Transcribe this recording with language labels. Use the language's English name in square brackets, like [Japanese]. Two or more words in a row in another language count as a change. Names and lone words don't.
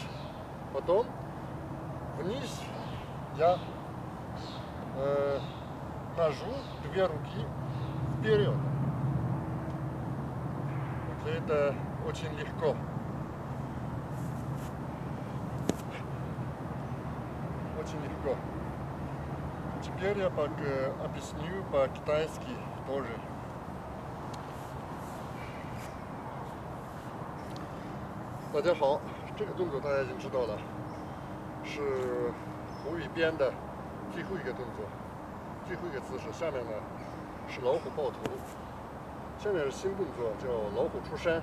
[Russian] Потом вниз я нажу две руки вперед. Это очень легко. Очень легко. Теперь я объясню по-китайски тоже. [Chinese] 大家好，这个动作大家已经知道了，是口语编的最后一个动作，最后一个姿势。下面呢是老虎抱头，下面是新动作叫老虎出山。